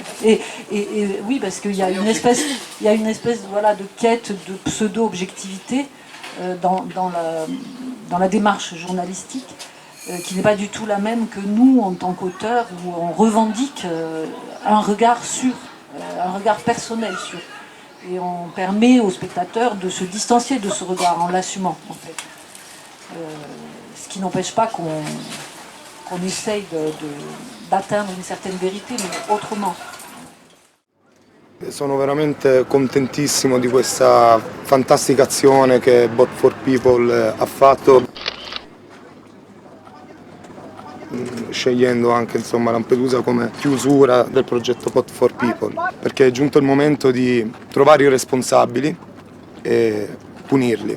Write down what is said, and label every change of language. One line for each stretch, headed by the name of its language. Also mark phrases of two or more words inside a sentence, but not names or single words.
French: Et oui, parce qu'il y a une espèce voilà, de quête de pseudo-objectivité dans la démarche journalistique qui n'est pas du tout la même que nous en tant qu'auteurs, où on revendique un regard sur, un regard personnel sur. Et on permet aux spectateurs de se distancier de ce regard en l'assumant, en fait. Ce qui n'empêche pas qu'on essaye d'atteindre une certaine vérité, mais autrement.
Italian: Sono veramente contentissimo di questa fantastica azione che Bot for People ha fatto, scegliendo anche insomma, Lampedusa come chiusura del progetto Bot for People, perché è giunto il momento di trovare i responsabili e punirli.